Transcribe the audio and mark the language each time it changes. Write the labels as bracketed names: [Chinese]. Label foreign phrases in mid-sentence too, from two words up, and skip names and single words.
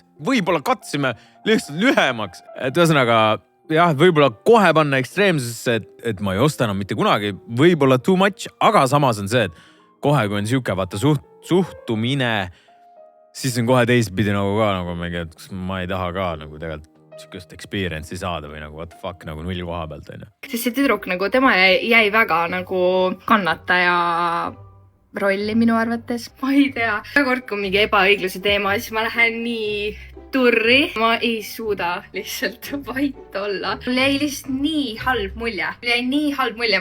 [Estonian] Võib-olla katsime lihtsalt lühemaks. Et ühesõnaga, jah, võib-olla kohe panna ekstreemsusesse, et ma ei osta enam mitte kunagi. Võib-olla [English] too much, [Estonian] aga samas on see, et kohe kui on siuke vaata suhtumine, siis on kohe teistpidi nagu ka nagu mingi, et ma ei taha ka nagu tegelikult siukest experience'i saada või nagu [English] what the fuck [Estonian] nagu null koha pealt on ju. Sest see tüdruk nagu tema jäi väga nagu kannataja rolli minu arvates. Ma ei tea. Kord kui mingi ebaõigluse teema, siis ma lähen nii turri. Ma ei suuda lihtsalt vait olla. Mul jäi lihtsalt nii halb mulje.